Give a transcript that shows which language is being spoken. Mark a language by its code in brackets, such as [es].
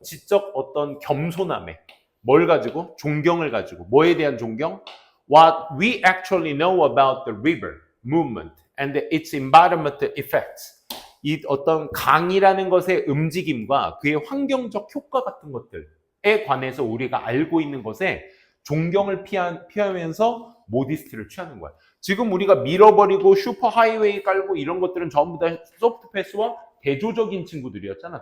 [ko] 지적 어떤 겸손함에 뭘 가지고? 존경을 가지고. 뭐에 대한 존경? [en] What we actually know about the river movement and its environmental effects. [ko] 이 어떤 강이라는 것의 움직임과 그의 환경적 효과 같은 것들에 관해서 우리가 알고 있는 것에 존경을 피하면서 모디스트를 취하는 거야. 지금 우리가 밀어버리고 슈퍼 하이웨이 깔고 이런 것들은 전부 다 소프트 패스와 대조적인 친구들이었잖아.